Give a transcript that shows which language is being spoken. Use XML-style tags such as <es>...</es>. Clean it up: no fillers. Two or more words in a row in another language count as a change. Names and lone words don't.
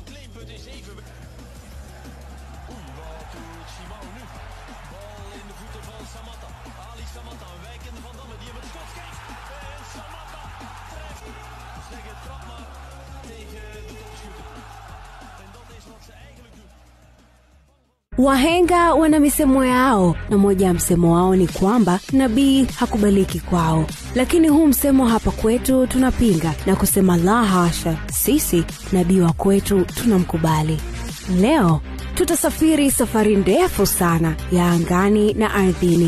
<nl>Het is even... Oei, wat doet Simao nu? Bal in de voeten van Samatta. Ali Samatta, een wijkende Van Damme die hem het schot geeft. En Samatta treft. Zeg het, trap maar tegen de topschutter. En dat is wat ze eigenlijk doen.</nl> <sw>Wahenga wana misemo yao, na moja ya msemo wao ni kwamba nabii hakubaliki kwao. Lakini huu msemo hapa kwetu tunapinga na kusema la hasha, sisi nabii wa kwetu tunamkubali. Leo tutasafiri safari ndefu sana ya angani na ardhini.</sw>